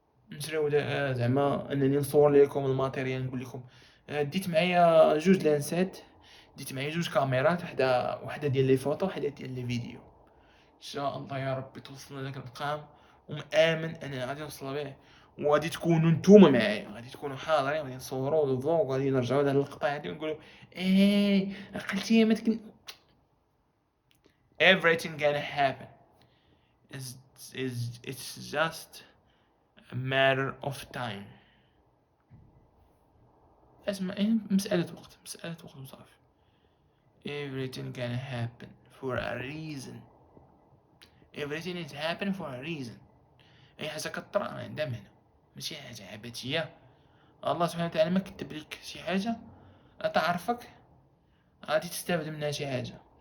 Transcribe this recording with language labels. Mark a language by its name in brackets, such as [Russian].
[Arabic] نشريو زعما انني نصور لكم الماتيريال. نقول لكم ديت معايا جوج لانسات، ديت معايا جوج كاميرات، وحده ديال لي فوتو، وحده ديال لي فيديو. ان شاء الله يا ربي توصلنا لذاك المقام، ومآمن انا غادي نوصل به. وغادي تكونوا نتوما معايا، غادي تكونوا حاضرين، غادي نصوروا الفلوغ، وغادي نرجعوا لهاد اللقطه هادي ونقولوا عقلتي ما تكن. [English] everything gonna happen it's just a matter of time. [Arabic] اسمع، مسألة وقت وصافي. [English] everything gonna happen for a reason. everything is happening for a reason. [Arabic] اي حاجه كطرا عندها معنى، ماشي حاجه عبثيه. الله سبحانه وتعالى ما كتب لك شي حاجه تعرفك غادي تستافد منها شي حاجه.